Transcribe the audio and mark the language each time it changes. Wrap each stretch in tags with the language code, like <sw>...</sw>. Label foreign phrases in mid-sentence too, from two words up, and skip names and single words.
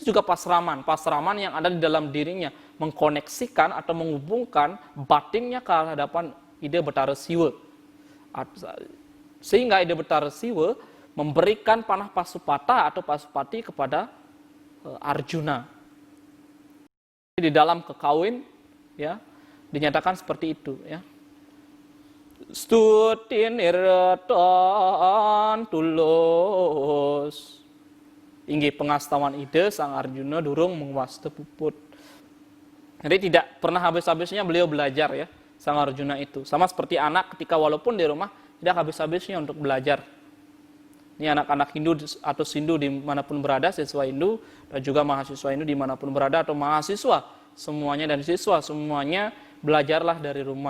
<id>Itu juga pasraman. Pasraman yang ada di dalam dirinya mengkoneksikan atau menghubungkan batinnya ke hadapan ide Betara Siwa. Sehingga ide Betara Siwa memberikan panah Pasupata atau Pasupati kepada Arjuna. Di dalam kekawin ya dinyatakan seperti itu ya.</id> <kaw>Stutin iratan tulus.</kaw> <ban>Inggih pengastawan ide sang Arjuna durung menguasta puput.</ban> <id>Jadi tidak pernah habis-habisnya beliau belajar ya, sang Arjuna itu. Sama seperti anak ketika walaupun di rumah tidak habis-habisnya untuk belajar. Ini anak-anak Hindu atau Sindu dimanapun berada, siswa Hindu dan juga mahasiswa Hindu dimanapun berada atau mahasiswa semuanya dan siswa semuanya belajarlah dari rumah.</id>